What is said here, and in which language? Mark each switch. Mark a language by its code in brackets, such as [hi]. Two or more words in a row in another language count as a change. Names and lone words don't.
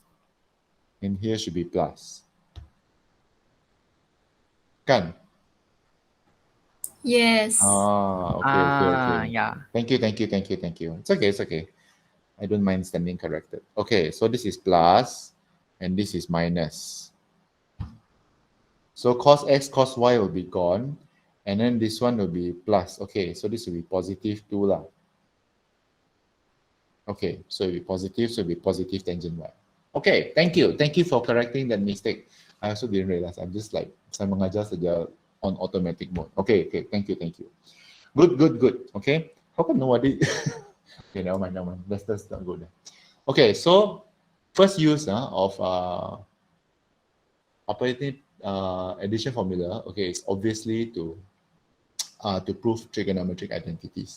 [en] And here should be plus. Kan? Yes. Okay. Yeah. Thank you. It's okay. I don't mind standing corrected. Okay, so this is plus and this is minus. So cos x cos y will be gone. And then this one will be plus. Okay, so this will be positive 2 lah. Okay, so it will be positive, so it will be positive tangent y. Okay, thank you. Thank you for correcting that mistake. I also didn't realize. I'm just like, [ms] saya mengajar saja [en] on automatic mode. Okay, thank you. Good. Okay, how come nobody? Okay, never mind. Let's not go there. Okay, so first use of addition formula. Okay, it's obviously to prove trigonometric identities.